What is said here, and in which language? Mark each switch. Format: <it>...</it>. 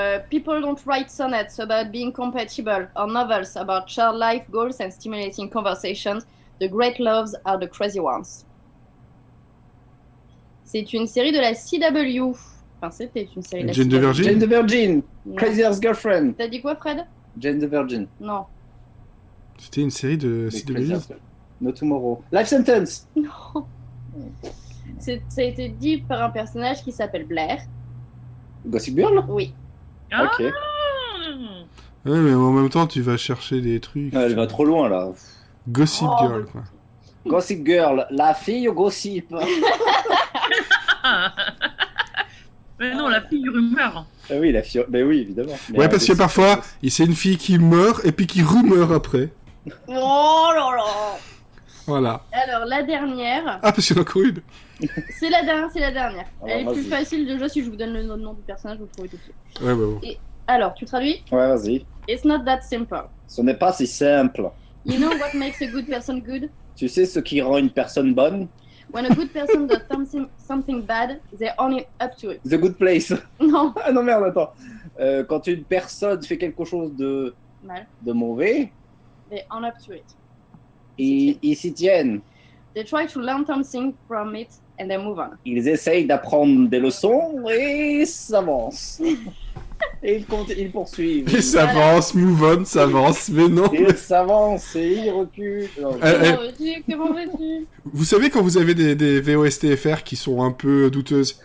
<en>People don't write sonnets about being compatible or novels about shared life goals and stimulating conversations. The great loves are the crazy ones.</en> <fr>C'est une série de la CW. Enfin, c'était une série de la</fr> <en>Jane the CW. Virgin. Jane the Virgin,</en> <fr>Non.</fr> <en>Crazy Ex-Girlfriend.</en> <fr>T'as dit quoi, Fred?</fr> <en>Jane the Virgin.</en> <fr>Non. C'était une série de Mais</fr> <en>CW. Crazy Ex-Girlfriend. No Tomorrow. Life Sentence.</en> <fr>Non. Ça a été dit par un personnage qui s'appelle Blair.</fr> <en>Gossip Girl.</en> <fr>Oui. Ah. Ok. Ouais, mais en même temps, tu vas chercher des trucs. Elle va trop loin là.</fr> <en>Gossip Oh, Girl, quoi.</en> <fr>Gossip Girl, la fille au gossip. Mais non, la fille rumeur. Ah oui, la fille. Ben oui, évidemment. Mais Ouais, un parce que gossip, parfois, c'est une fille qui meurt et puis qui remeurt après. Oh là là. Voilà. Alors, la dernière. Ah, parce qu'il y en a encore une. C'est la dernière. Alors, Elle est plus vas-y. facile déjà si je vous donne le nom du personnage, vous le trouvez tout de suite. Ouais, bah bon. Alors, tu traduis? Ouais, vas-y.</fr> <en>It's not that simple.</en> <fr>Ce n'est pas si simple.</fr> <en>You know what makes a good person good?</en> <fr>Tu sais ce qui rend une personne bonne?</fr> <en>When a good person does something bad, they own up to it. The Good Place.</en> <fr>Non, Ah non, merde, attends. Quand une personne fait quelque chose de mal. mauvais,</fr> <en>They own up to it.</en> <fr>ils s'y tiennent.</fr> <en>They try to learn something from it and they move on.</en> <fr>Ils essayent d'apprendre des leçons et s'avancent. Et ils poursuivent. Il s'avance,</fr> <en>move on,</en> <fr>s'avance, mais non. Ils s'avancent et ils reculent. Non, Comment veux-tu? Comment veux-tu? Vous savez quand vous avez des VOSTFR qui sont un peu douteuses?</fr>